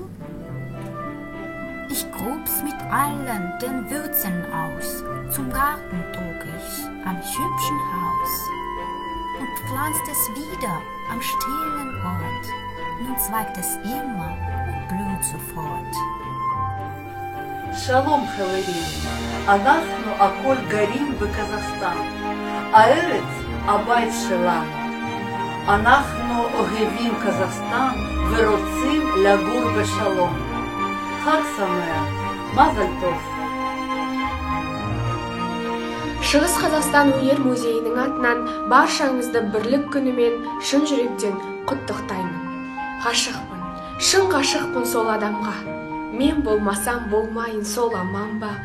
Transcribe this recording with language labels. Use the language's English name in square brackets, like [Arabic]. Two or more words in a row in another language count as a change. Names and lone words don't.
[German] Ich grub's mit allen den Würzen aus, zum Garten trug ich am hübschen Haus und pflanzt es wieder am stillen Ort. Nun zweigt es immer und blüht sofort. [Hebrew] Шалом, חברים, אנחנו הכל גרים בקזחסטן, הארץ הבית שלנו. אנחנו אוהבים קזחסטן ורוצים לגור בשלום. חג שמח, מזל טוב. [Kazakh] Шығыс Қазақстан өнер музейінің атынан баршаңызды бірлік күнімен шын жүректен құттықтаймын. Ғашықпын, шын ғашықпын сол адамға. Мен болмасам болмайын сол аман ба?